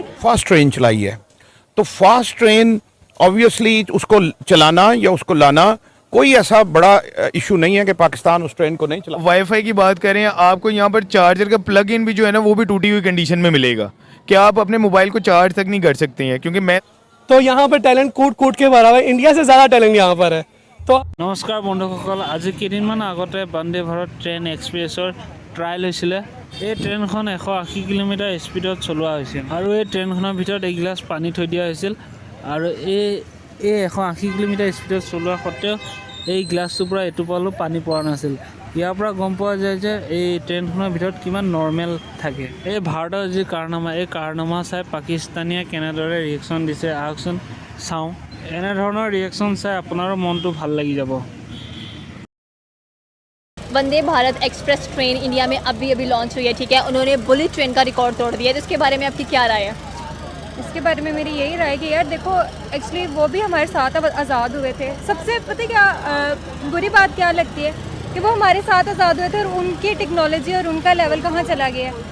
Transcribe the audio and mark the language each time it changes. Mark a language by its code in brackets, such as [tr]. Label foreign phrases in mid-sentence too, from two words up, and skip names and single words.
[hi] फास्ट ट्रेन चलाई है, तो फास्ट ट्रेन ऑब्वियसली उसको चलाना या उसको लाना कोई ऐसा बड़ा इशू नहीं है कि पाकिस्तान उस ट्रेन को नहीं चला। वाईफाई की बात करें, आपको यहाँ पर चार्जर का प्लग इन भी जो है ना वो भी टूटी हुई कंडीशन में मिलेगा, कि आप अपने मोबाइल को चार्ज तक नहीं कर सकते हैं। क्योंकि मैं तो यहाँ पर टैलेंट कूट कूट के भरा हुआ है, इंडिया से ज़्यादा टैलेंट यहाँ पर है। तो [as] নমস্কাৰ বন্ধুসকল, আজি কেইদিনমান আগতে বন্দে ভাৰত ট্ৰেইন এক্সপ্ৰেছৰ ট্ৰায়েল হৈছিলে। এই ট্ৰেইনখন 180 কিলোমিটাৰ স্পীডত চলোৱা হৈছিল আৰু এই ট্ৰেইনখনৰ ভিতৰত এগিলাছ পানী থৈ দিয়া হৈছিল আৰু এই 180 কিলোমিটাৰ স্পীডত চলোৱা সত্ত্বেও এই গ্লাছটোৰ পৰা এটোপালো পানী পৰা নাছিল। ইয়াৰ পৰা গম পোৱা যায় যে এই ট্ৰেইনখনৰ ভিতৰত কিমান নৰ্মেল থাকে। এই ভাৰতৰ যি কাৰনামা, এই কাৰনামা চাই পাকিস্তানীয়ে কেনেদৰে ৰিয়েকশ্যন দিছে আহকচোন চাওঁ। এনেধৰণৰ ৰিয়েকশ্যন চাই আপোনাৰো মনটো ভাল লাগি যাব। [hi] वंदे भारत एक्सप्रेस ट्रेन इंडिया में अभी लॉन्च हुई है, ठीक है। उन्होंने बुलेट ट्रेन का रिकॉर्ड तोड़ दिया है, तो इसके बारे में आपकी क्या राय है? इसके बारे में मेरी यही राय है कि यार देखो, एक्चुअली वो भी हमारे साथ अब आज़ाद हुए थे। सबसे पता है क्या बुरी बात क्या लगती है कि वो हमारे साथ आज़ाद हुए थे और उनकी टेक्नोलॉजी और उनका लेवल कहाँ चला गया है।